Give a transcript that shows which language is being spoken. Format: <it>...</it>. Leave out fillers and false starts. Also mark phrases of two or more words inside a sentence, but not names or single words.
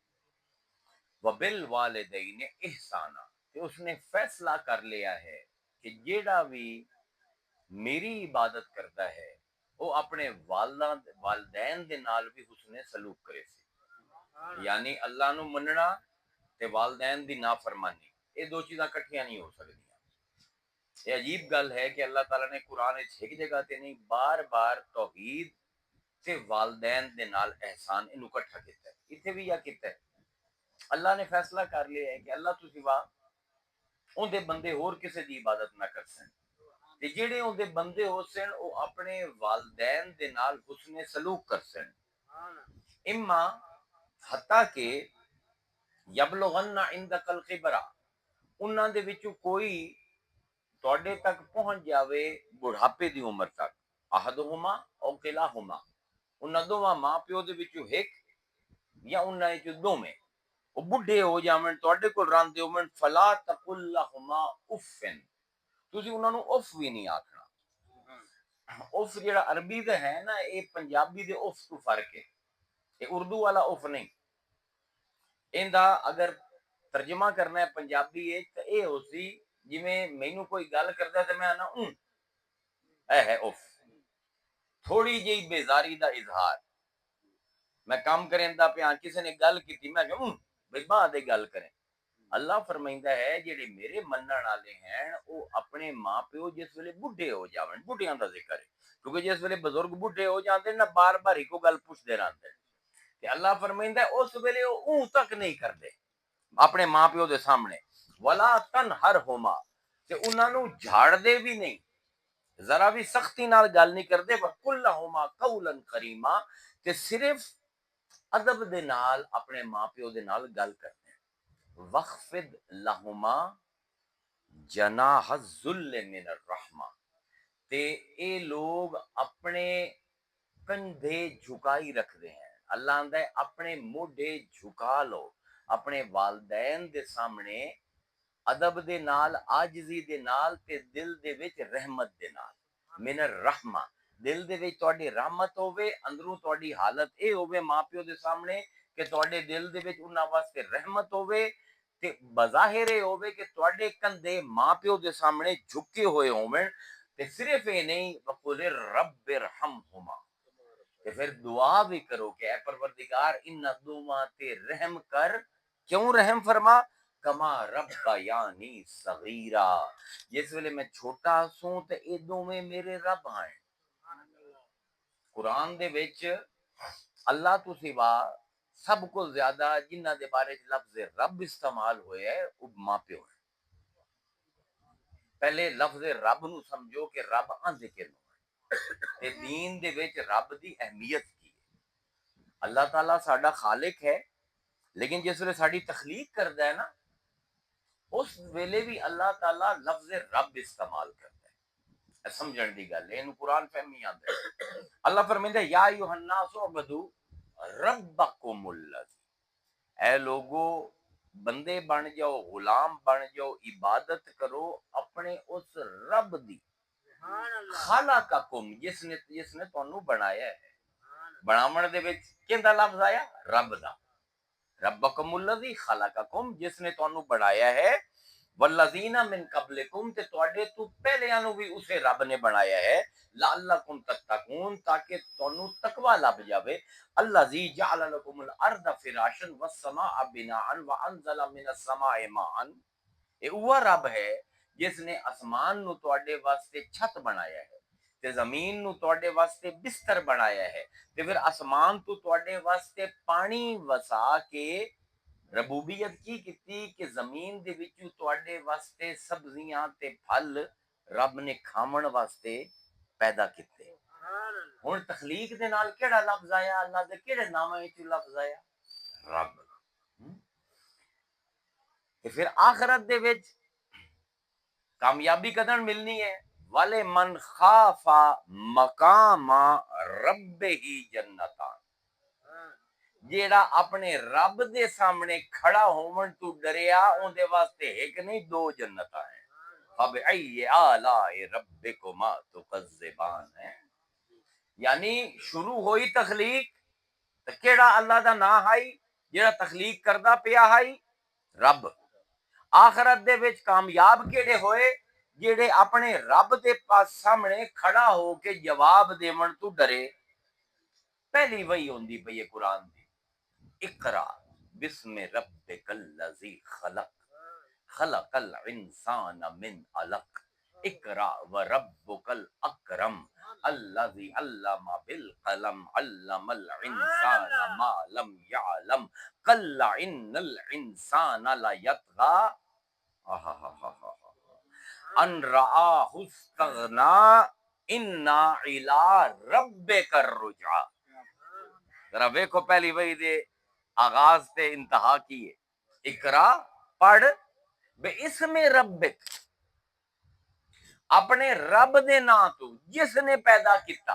<ar>وبالوالدین احسانا،</ar> <pa>کہ اس نے فیصلہ کر لیا ہے کہ جیڑا بھی میری عبادت کرتا ہے وہ اپنے والدین دے نال بھی حسن سلوک کرے سی. یعنی اللہ نو مننا تے والدین دی نافرمانی، یہ دو چیزاں کٹھیاں نہیں ہو سکدیاں. یہ عجیب گل ہے کہ اللہ تعالیٰ نے قرآن ایک جگہ تے نہیں بار بار توحید تے والدین دے نال احسان انو کٹھا کیتا ہے. اتنے بھی یا کیتا ہے اللہ نے فیصلہ کر لیا ہے کہ اللہ تو سوا اون دے بندے اور کسے دی عبادت نہ کر سن، تے جڑے اون دے بندے ہو سن او اپنے والدین دے نال حسن سلوک کر سن. اما حتیٰ کہ</pa> <ar>یبلغن عندک الکبر،</ar> <pa>انہاں دے وچوں کوئی تواڈے تک پہنچ جاوے بڑھاپے دی عمر تک،</pa> <ar>احدہما او کلاہما،</ar> <pa>انہاں دوواں ماں پیو دے وچوں ایک یا انہاں وچوں دوویں وہ بڈھے ہو جاون تواڈے کول رہندے ہون،</pa> <ar>فلا تقل لهما اف،</ar> <pa>تسی انہاں نو اف بھی نہیں آکھنا. اف جڑا عربی دا ہے نا، یہ پنجابی دے اف تو فرق ہے، یہ اردو والا اف نہیں. ایندا اگر ترجمہ کرنا ہے پنجابی تے اے ہو سی جویں مینوں کوئی گل کردا ہے تے میں آنا اے ہے اف، تھوڑی جی بیزاری دا اظہار. میں کام کریندا پیاں کسی نے گل کیتی میں کہ بھئی بعد گل کریں. اللہ فرمائندہ ہے جڑے میرے منن والے ہیں وہ اپنے ماں پیو جس ویلے بڈھے ہو جاون، بڈھیاں دا ذکر ہے کیونکہ جس ویلے بزرگ بڈھے ہو جاندے نا بار بار ہی کو گل پوچھدے رہندے کہ اللہ فرمائندہ ہے اس ویلے وہ تک نہیں کردے اپنے ماں پیو دے سامنے.</pa> <ar>ولا تنہرہما،</ar> <pa>تے انہاں نو جھاڑ دے بھی نہیں، ذرا بھی سختی نال گل نہیں کردے.</pa> <ar>وقل لہما قولا کریما،</ar> <pa>کہ صرف ادب دے نال اپنے ماں پیو دے نال گل کرتے.</pa> <ar>وخفض لہما جناح الذل من الرحمہ،</ar> <pa>تے اے لوگ اپنے کندھے جھکائی رکھتے ہیں. اللہ آندا ہے اپنے موڈے جھکا لو اپنے والدین دے سامنے، ادب دے نال، عاجزی دے نال، تے دل دے وچ رحمت دے نال.</pa> <ar>من الرحمہ،</ar> <pa>دل دے وچ تہاڈی رحمت ہوے، اندروں تہاڈی حالت اے ہوے ماں پیو دے سامنے کہ تہاڈے دل دے وچ انہاں واسطے رحمت ہوے، تے بظاہر اے ہوے کہ تہاڈے کندھے ماں پیو دے سامنے جھکے ہوئے ہون. تے صرف اے نہیں،</pa> <ar>وقل رب ارحمہما،</ar> <pa>تے پھر دعا بھی کرو کہ اے پروردگار ان دوواں تے رحم کر. کیوں رحم فرما؟</pa> <ar>کما ربیانی صغیرا،</ar> <pa>جس ویلے میں چھوٹا سوں تے اے دوویں میرے رب ہیں. قرآن دے وچ اللہ تو سوا سب کو زیادہ جنہ دے بارے لفظ رب استعمال ہوئے ہے وہ ماں پیو ہے. پہلے لفظ رب نو سمجھو کہ رب آندے کینوں تے دین دے وچ رب دی اہمیت کی ہے. اللہ تعالیٰ ساڈا خالق ہے، لیکن جس ویلے ساڈی تخلیق کردا ہے نا اس ویلے بھی اللہ تعالیٰ لفظ رب استعمال کرتا ہے. سمجھن دی گل ہے، اینو قرآن فہمی آندا ہے. اللہ فرمیندا ہے</pa> <ar>یا ایھا الناس اعبدوا ربکم الذی،</ar> <pa>اے لوگو بندے بن جاؤ، غلام بن جاؤ، عبادت کرو اپنے اس رب دی، خلقکم جس نے تانوں بنایا ہے. بناون دے وچ کیندا لفظ آیا؟ رب دا.</pa> <ar>ربکم الذی خلقکم</ar> <pa>جس نے تانوں بنایا ہے،</pa> <ar>والذین من قبلکم</ar> <pa>تے تواڈے تو پہلیاں نو بھی اسے رب نے بنایا ہے،</pa> <ar>لعلکم تتقون</ar> <pa>تاکہ تانوں تقوی لب جاوے.</pa> <ar>الذی جعل لکم الارض فراشا والسماء بناء وانزل من السماء ماء.</ar> <pa>یہ وہ رب ہے جس نے آسمان نو تواڈے واسطے چھت بنایا ہے تے زمین نو تواڈے واسطے بستر بنایا ہے تے پھر آسمان تو تواڈے واسطے پانی وسا کے ربوبیت کی کیتی کہ زمین دے وچوں تواڈے واسطے سبزیاں تے پھل رب نے کھاون واسطے پیدا کیتے. ہن تخلیق دے نال کیڑا لفظ آیا؟ اللہ دے کیڑے نام وچ لفظ آیا؟ رب. تے پھر آخرت دے وچ کامیابی کدن ملنی ہے؟</pa> <ar>والے من خاف مقام رب ہی جنتان.</ar> <pa>جیڑا اپنے رب دے سامنے کھڑا ہون تو ڈریا اون دے واسطے ایک نہیں دو جنتاں ہیں.</pa> <ar>فبأي آلاء ربكما تكذبان ہے.</ar> <pa>یعنی شروع ہوئی تخلیق تے کیڑا اللہ دا نام ہے جیڑا تخلیق کردا پیا ہے؟ رب. آخرت دے وچ کامیاب کیڑے ہوئے؟ جیڑے اپنے رب دے پاس سامنے کھڑا ہو کے جواب دیون تو ڈرے. پہلی وہی ہوندی پئی ہے قرآن دی،</pa> <ar>اقرا بسم ربک الذی خلق خلق الانسان من علق اقرا وربک الاکرم الذی علم بالقلم علم الانسان ما لم يعلم کلا ان الانسان لیطغی ان رآہ استغنی ان الی ربک الرجعی.</ar> <pa>ذرا ویکھو پہلی وحی دے آغاز تے انتہا کی ہے، اقرا پڑھ</pa> <ar>بے اسم ربک،</ar> <pa>اپنے رب دے نام تو جس نے پیدا کیتا.</pa>